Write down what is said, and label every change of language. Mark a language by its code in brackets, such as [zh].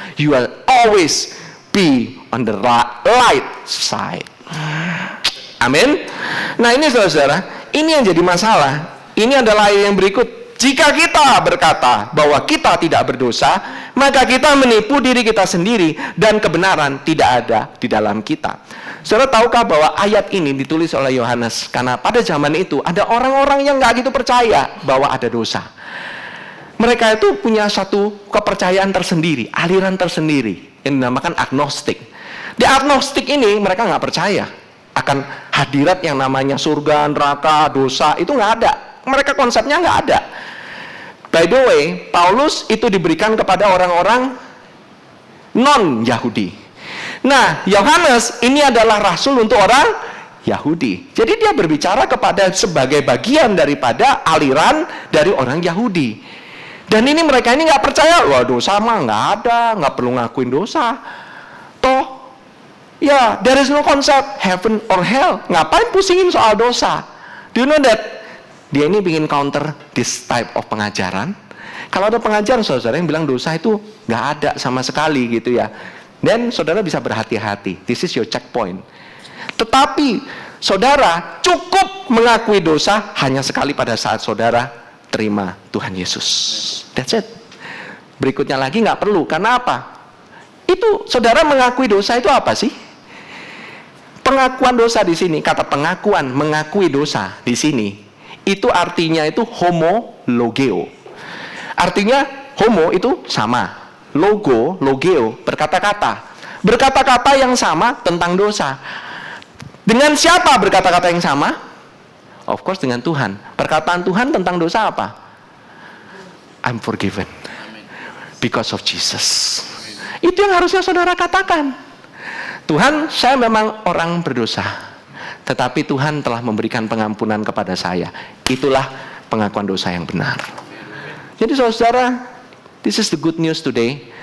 [en] You will always be on the light side. [id] Amin. Nah ini saudara, ini yang jadi masalah. Ini adalah ayat yang berikut. Jika kita berkata bahwa kita tidak berdosa, maka kita menipu diri kita sendiri dan kebenaran tidak ada di dalam kita. Saudara tahukah bahwa ayat ini ditulis oleh Yohanes karena pada zaman itu ada orang-orang yang nggak gitu percaya bahwa ada dosa. Mereka itu punya satu kepercayaan tersendiri, aliran tersendiri yang dinamakan agnostik. Di agnostik ini mereka nggak percaya akan hadirat yang namanya surga, neraka, dosa, itu nggak ada. Mereka konsepnya nggak ada. [en] By the way, [id] Paulus itu diberikan kepada orang-orang non-Yahudi. Nah, Yohanes ini adalah rasul untuk orang Yahudi. Jadi dia berbicara kepada sebagai bagian daripada aliran dari orang Yahudi. Dan ini mereka ini nggak percaya, wah dosa mah nggak ada, nggak perlu ngakuin dosa. Toh, ya, [en] there is no concept heaven or hell. [id] Ngapain pusingin soal dosa? [en] Do you know that? [id] Dia ini ingin [en] counter this type of [id] pengajaran. Kalau ada pengajaran saudara yang bilang dosa itu nggak ada sama sekali gitu ya, dan saudara bisa berhati-hati. [en] This is your checkpoint. [id] Tetapi saudara cukup mengakui dosa hanya sekali pada saat saudara terima Tuhan Yesus. [en] That's it. [id] Berikutnya lagi nggak perlu. Karena apa? Itu saudara mengakui dosa itu apa sih? Pengakuan dosa di sini, kata pengakuan, mengakui dosa di sini, itu artinya itu homologeo. Artinya homo itu sama, logeo, berkata-kata. Berkata-kata yang sama tentang dosa. Dengan siapa berkata-kata yang sama? [en] Of course [id] dengan Tuhan. Perkataan Tuhan tentang dosa apa? [en] I'm forgiven because of Jesus. [id] Itu yang harusnya saudara katakan. Tuhan, saya memang orang berdosa, tetapi Tuhan telah memberikan pengampunan kepada saya. Itulah pengakuan dosa yang benar. Jadi saudara, [en] this is the good news today.